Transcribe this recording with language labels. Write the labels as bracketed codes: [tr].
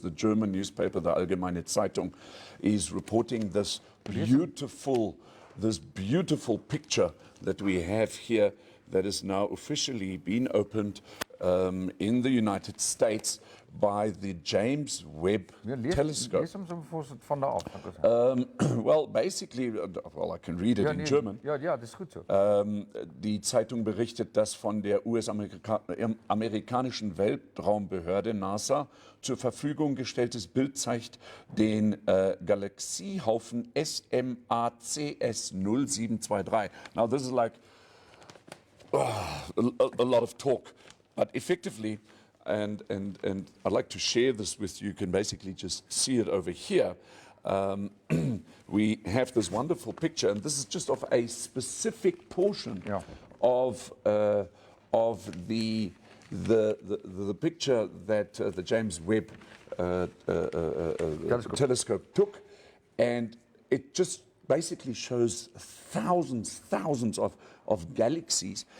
[en] The German newspaper, the Allgemeine Zeitung, is reporting this beautiful picture that we have here that has now officially been opened in the United States by the James Webb telescope. [af] Lees hom so vir ons van daar af. [en] Well, basically, I can read it in German. [de] Ja, das ist gut so. Die Zeitung berichtet, dass von der US-amerikanischen Weltraumbehörde NASA zur Verfügung gestelltes Bild zeigt den Galaxiehaufen SMACS 0723. [en] Now, this is like a lot of talk, but effectively, and I'd like to share this with you. You can basically just see it over here. We have this wonderful picture, and this is just of a specific portion of the picture that the James Webb telescope took, and it just basically shows thousands of galaxies.